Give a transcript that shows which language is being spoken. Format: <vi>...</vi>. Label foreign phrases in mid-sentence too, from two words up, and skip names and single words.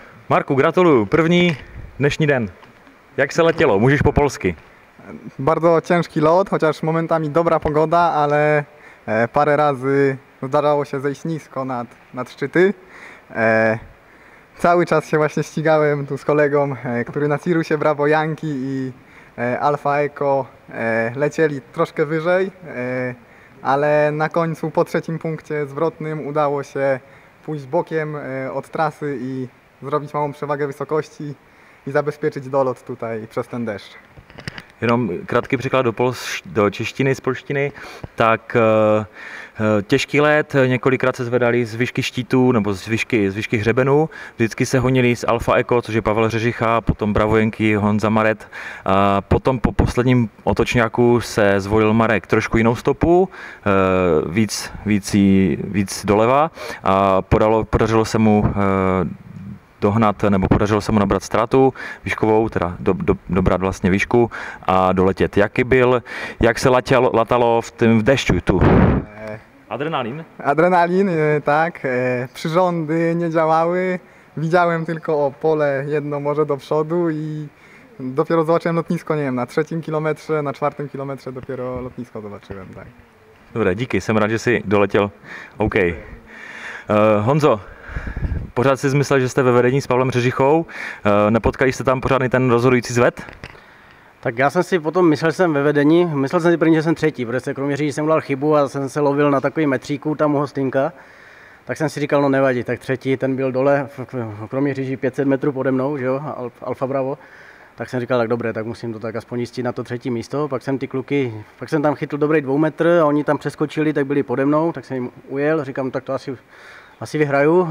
<cs>Marku, gratuluju. První dnešní den. Jak se letělo? Můžeš po polsky.</cs> <pl>Bardzo ciężki lot, chociaż momentami dobra pogoda, ale parę razy zdarzało się zejść nisko nad szczyty. Cały czas się właśnie ścigałem tu z kolegą, który na Cirusie Bravo Yankee i Alfa Eco lecieli troszkę wyżej, ale na końcu po trzecim punkcie zwrotnym udało się pójść bokiem od trasy i zrobić małą przewagę wysokości i zabezpieczyć dolot tutaj przez ten deszcz.</pl> <cs>Jenom krátký překlad do češtiny z polštiny, tak těžký let, několikrát se zvedali z výšky štítů nebo z výšky hřebenů, vždycky se honili z Alfa Eco, což je Pavel Řežicha, potom Bravo Yankee, Honza Maret, a potom po posledním otočňáku se zvolil Marek trošku jinou stopu, víc doleva a podařilo se mu dohnat, nebo podařilo se mu nabrat ztrátu výškovou, teda dobrat vlastně výšku a doletět.</cs> <pl>Jak se latalo v dešťu tu? Adrenalin? Adrenalin, tak. Przyrządy nie działały. Widziałem tylko pole jedno może do przodu i dopiero zobaczyłem lotnisko, nie wiem, na 3. kilometrze, na 4. kilometrze dopiero lotnisko zobaczyłem, tak.</pl> <cs>Dobré, díky, jsem rád, že jsi doletěl. OK. Honzo, pořád si myslel, že jste ve vedení s Pavlem Řežichou. Nepotkali jste tam pořádný ten rozhodující zved? Tak já jsem si potom myslel, že jsem ve vedení, myslel jsem si první, že jsem třetí, protože kromě říct, že jsem udělal chybu a jsem se lovil na takový metříku tam u hostinka, tak jsem si říkal, no nevadí, tak třetí, ten byl dole, kromě říží 500 metrů pode mnou, že jo, Alfa Bravo, tak jsem říkal, tak dobré, tak musím to tak aspoň jistit na to třetí místo, pak jsem tam chytl dobrý 2 metr a oni tam přeskočili, tak byli pode mnou, tak jsem jim ujel, říkám, tak to asi vyhraju.</cs>